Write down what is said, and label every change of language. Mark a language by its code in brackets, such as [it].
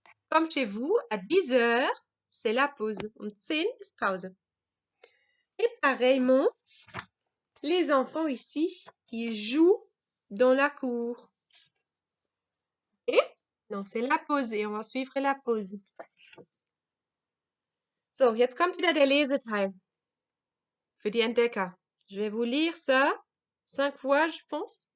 [fr] Comme chez vous, à 10h, c'est la pause. [de] Um 10 ist Pause. [fr] Et pareillement, les enfants ici, ils jouent dans la cour. Et donc, c'est la pause et on va suivre la pause. [de] So, jetzt kommt wieder der Leseteil für die Entdecker. [fr] Je vais vous lire ça 5 fois, je pense.